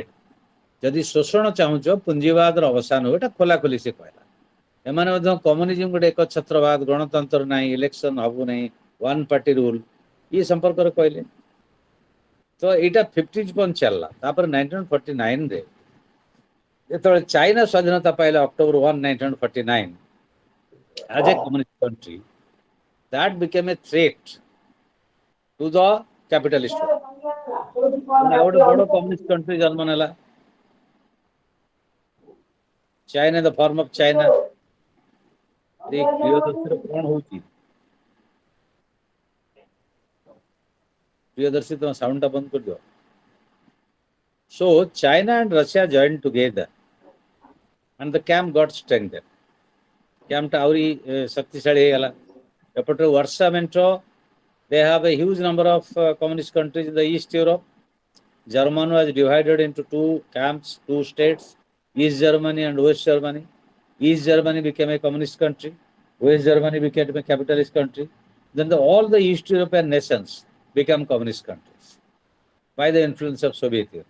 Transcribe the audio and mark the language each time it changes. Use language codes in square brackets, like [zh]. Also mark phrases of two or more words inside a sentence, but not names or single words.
[or] ଯଦି ଶୋଷଣ ଚାହୁଁଛ, ପୁଞ୍ଜିବାଦର ଅବସାନ ହୁଏ, ଏଟା ଖୋଲାଖୋଲି ସେ କହିଲା। ଏମାନେ ମଧ୍ୟ କମ୍ୟୁନିଜମ ଗୋଟେ ଏକଛତ୍ରବାଦ, ଗଣତନ୍ତ୍ର ନାହିଁ, ଇଲେକ୍ସନ ହବ ନାହିଁ, [en] one party rule, [or] ଇଏ ସମ୍ପର୍କରେ କହିଲେ। ତ ଏଇଟା 50s ପର୍ଯ୍ୟନ୍ତ ଚାଲିଲା। ତାପରେ 1949ରେ ଯେତେବେଳେ ଚାଇନା ସ୍ୱାଧୀନତା ପାଇଲା, ଅକ୍ଟୋବର 1, 1949, [en] as a communist country, that became a threat to the capitalist world. [or] ଆଉ ଗୋଟେ ବଡ଼ [en] communist country [or] ଜନ୍ମ ନେଲା। [en] China in the form of China. [or] ପ୍ରିୟଦର୍ଶୀର କଣ ହଉଛି? ପ୍ରିୟଦର୍ଶୀ ତମ ସାଉଣ୍ଡ ଟା ବନ୍ଦ କରିଦିଅ. [en] So China and Russia joined together and the camp got strengthened. [or] Camp ଟା ଆହୁରି ଶକ୍ତିଶାଳୀ ହେଇଗଲା. ଏପଟରେ ୱାର୍ସା ମେଣ୍ଟ, [en] they have a huge number of communist countries in the East Europe. Germany was divided into two camps, two states, East Germany and West Germany. East Germany became a communist country. West Germany became a capitalist country. Then all the East European nations became communist countries by the influence of Soviet Union.